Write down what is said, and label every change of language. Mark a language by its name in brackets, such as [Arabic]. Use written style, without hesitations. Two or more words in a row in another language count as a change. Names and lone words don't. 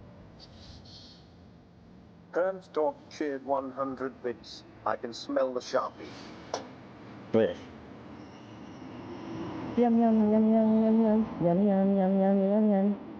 [English] Kern's dog cheered 100 bits. I can smell the Sharpie. Blech. Yum yum yum yum yum yum yum yum yum yum yum yum.